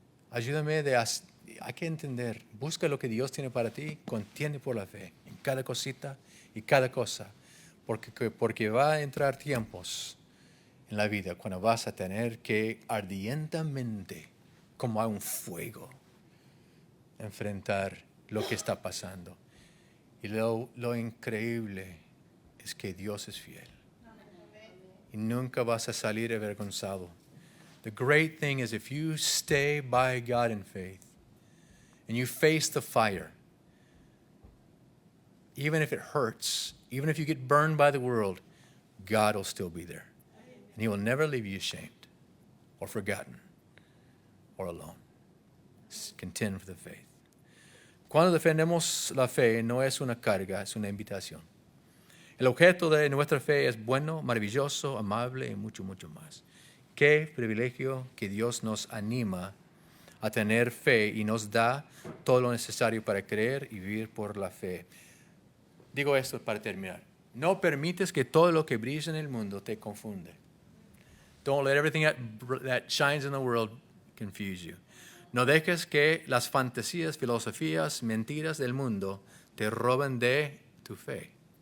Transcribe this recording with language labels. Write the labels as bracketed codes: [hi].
[es] Ayúdame hay que entender, busca lo que Dios tiene para ti, contiende por la fe en cada cosita y cada cosa, porque va a entrar tiempos en la vida cuando vas a tener que ardientemente, como a un fuego, enfrentar lo que está pasando. Y lo increíble es que Dios es fiel. Y nunca vas a salir avergonzado. [en] The great thing is if you stay by God in faith and you face the fire, even if it hurts, even if you get burned by the world, God will still be there. And He will never leave you ashamed or forgotten or alone. Contend for the faith. [es] Cuando defendemos la fe no es una carga, es una invitación. El objeto de nuestra fe es bueno, maravilloso, amable y mucho, mucho más. Qué privilegio que Dios nos anima a tener fe y nos da todo lo necesario para creer y vivir por la fe. Digo esto para terminar. No permites que todo lo que brilla en el mundo te confunde. [en] Don't let everything that shines in the world confuse you. [es] No dejes que las fantasías, filosofías, mentiras del mundo te roben de tu fe.